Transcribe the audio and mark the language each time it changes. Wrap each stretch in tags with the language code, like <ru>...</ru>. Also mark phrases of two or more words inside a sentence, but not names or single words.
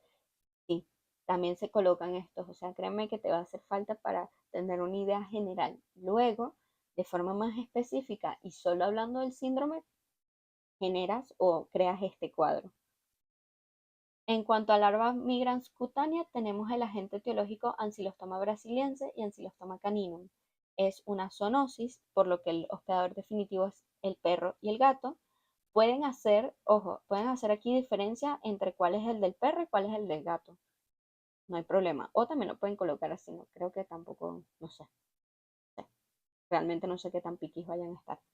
<es>Sí, también se colocan estos, o sea, créeme que te va a hacer falta para tener una idea general. Luego, de forma más específica y solo hablando del síndrome, generas o creas este cuadro. En cuanto a larvas migrans cutánea, tenemos el agente etiológico Ancylostoma brasiliense y Ancylostoma caninum. Es una zoonosis, por lo que el hospedador definitivo es el perro y el gato. Pueden hacer, ojo, pueden hacer aquí diferencia entre cuál es el del perro y cuál es el del gato. No hay problema. O también lo pueden colocar así, no creo que tampoco, no sé. Realmente no sé qué tan piquis vayan a estar.</es>